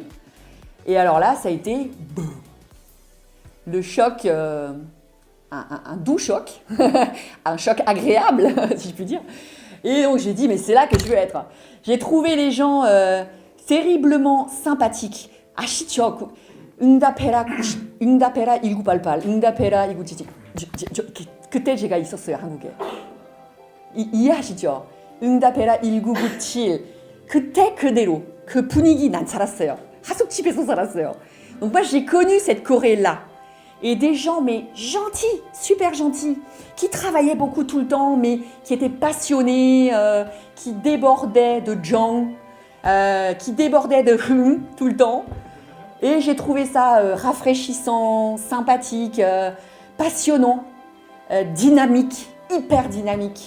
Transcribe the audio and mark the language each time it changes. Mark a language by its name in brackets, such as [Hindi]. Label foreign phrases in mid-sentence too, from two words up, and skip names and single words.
[French] Et alors là, ça a été le choc, un doux choc, un choc agréable, si je puis dire. Et donc, j'ai dit, mais c'est là que je veux être. J'ai trouvé les gens terriblement sympathiques. [Korean] 아시죠? 응답해라 1988, 응답해라 1977. 그때 제가 있었어요, 한국에. 이해하시죠? 응답해라 1997. 그때 그대로 그 분위기 난 살았어요. 하숙집에서 살았어요. [French] Donc moi j'ai connu cette Corée-là. Et des gens mais gentils, super gentils, qui travaillaient beaucoup tout le temps, mais qui étaient passionnés, qui débordaient de jang, qui débordaient de tout le temps. Et j'ai trouvé ça rafraîchissant, sympathique, passionnant, dynamique, hyper dynamique.